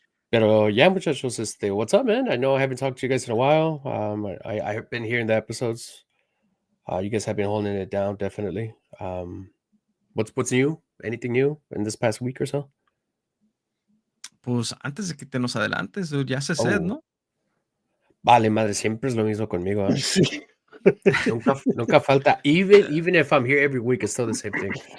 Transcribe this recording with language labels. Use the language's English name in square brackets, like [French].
[Spanish] Pero [English] yeah, muchachos, what's up, man? I know I haven't talked to you guys in a while. I've been hearing the episodes. You guys have been holding it down, definitely. What's new? Anything new in this past week or so? [Spanish] Pues antes de que te nos adelantes, dude, ya se said, ¿no? Vale, madre, siempre es lo mismo conmigo, ¿eh? Sí. nunca falta. [English] Even if I'm here every week, it's still the same thing.